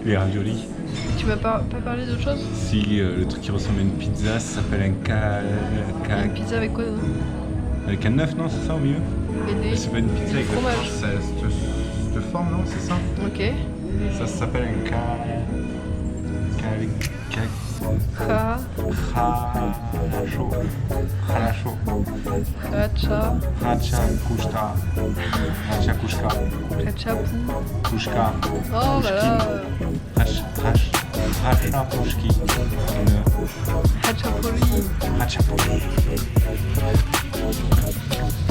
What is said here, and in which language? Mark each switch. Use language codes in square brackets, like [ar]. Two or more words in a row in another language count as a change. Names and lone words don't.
[fr] les raviolis. Tu m'as pas parlé d'autre chose? Si le truc qui ressemble à une pizza, ça s'appelle un Une pizza avec quoi dedans? avec un œuf, non, c'est ça au milieu? Et des... C'est pas une pizza du avec fromage. cette forme, non, c'est ça? Ok. Ça s'appelle un Khalasho. Racha. Racha kushka. Racha kushka. Rachapou. Kushka. Oh là là. Racha kushki. Rachapoli. Racha